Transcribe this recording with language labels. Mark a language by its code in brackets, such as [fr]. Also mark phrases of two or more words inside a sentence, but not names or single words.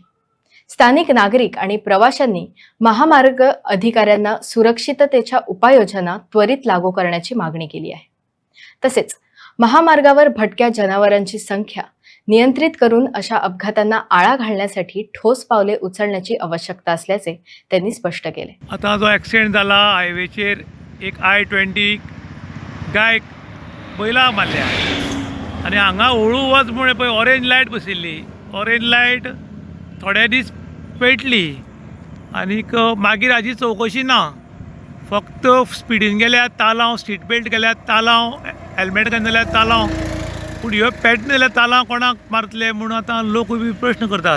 [mr] स्थानिक नागरिक आणि प्रवाशांनी महामार्ग अधिकाऱ्यांना सुरक्षिततेच्या उपाययोजना त्वरित लागू करण्याची मागणी केली आहे। तसेच महामार्गावर भटक्या जनावरांची संख्या नियंत्रित करून अशा अपघातांना आळा घालण्यासाठी ठोस पावले उचलण्याची आवश्यकता असल्याचे त्यांनी स्पष्ट केले। [kok] आता जो ॲक्सिडेंट झाला हायवेचेर एक I-20 गाय बैलाक मारल्या आनी हांगा हळू वच म्हण पळय [en] orange light [kok] बशिल्ली। [en] orange light [kok] थोडे दीस पेटली आनीक मागीर हाजी चवकशी ना। फक्त स्पिडीन गेल्यात तालांव, [en] seat belt [kok] गेल्यात तालांव, हेल्मेट घालून जाल्यार तालांव, पूण ह्यो पेटना जाल्यार तालांव कोणाक मारतले म्हणून आतां लोक बी प्रश्न करतात।